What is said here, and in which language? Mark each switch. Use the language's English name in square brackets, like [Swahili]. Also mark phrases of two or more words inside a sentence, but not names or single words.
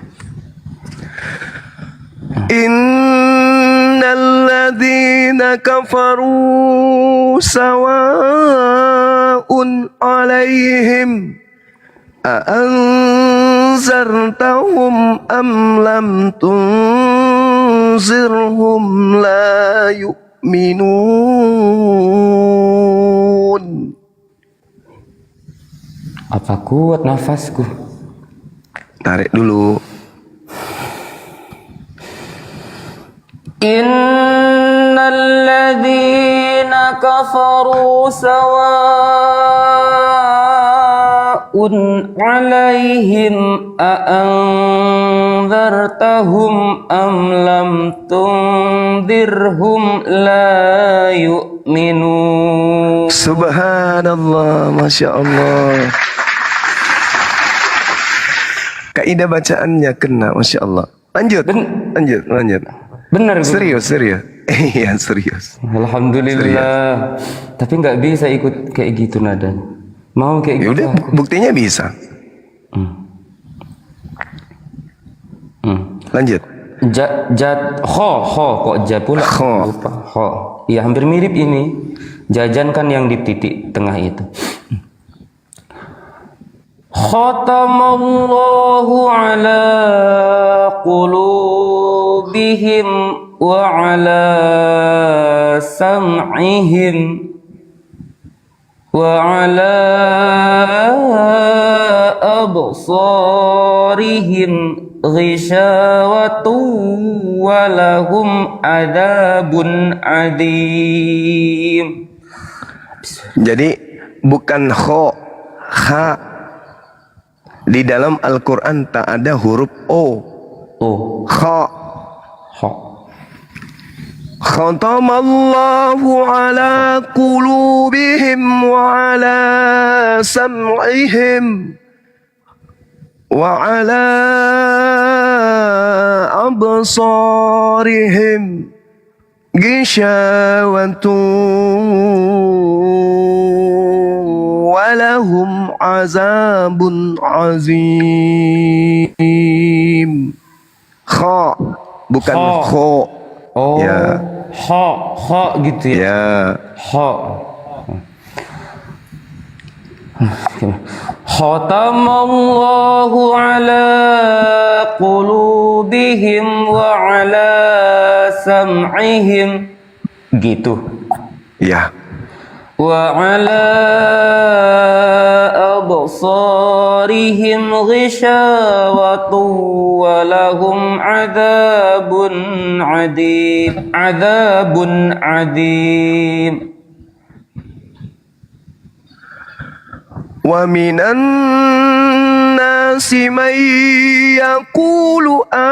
[Arabic] إن الذين كفروا سواء عليهم أأنذرتهم أم لم تنذرهم لا يؤمنون. [Indonesian] Apa kuat nafasku? Tarik dulu. [Arabic] إن الذين كفروا سواء عليهم أأنذرتهم أم لم تنذرهم لا يؤمنون. [Indonesian] Subhanallah, [Arabic] ما شاء الله. [Indonesian] Kaidah bacaannya kena, [Arabic] ما شاء الله. [Indonesian] Lanjut. Benar, Guru. Serius. Iya, serius. Alhamdulillah. Tapi nggak bisa ikut kayak gitu nada. Mau kayak Ya gitu udah, aku. buktinya bisa. Lanjut. Kho kok ja pula. Kho. Lupa. Kho. Iya, hampir mirip ini. Jajan kan yang di titik tengah itu. [Arabic] ختم الله على قلوبهم وعلى سمعهم وعلى أبصارهم غشاوة ولهم عذاب عظيم. [Indonesian] Jadi bukan kho, ha. Di dalam Al-Quran tak ada huruf O. Kha. [Arabic] ختم الله على قلوبهم وعلى سمعهم وعلى أبصارهم غشاوة ولهم عذاب عظيم. [Indonesian] Kha bukan kho. Oh ya. Ha gitu ya. Ha. [Arabic] ختم الله على قلوبهم وعلى سمعهم gitu [Indonesian] ya. [Arabic] وعلى أبصارهم غشاوة ولهم عذاب عظيم. ومن الناس من يقول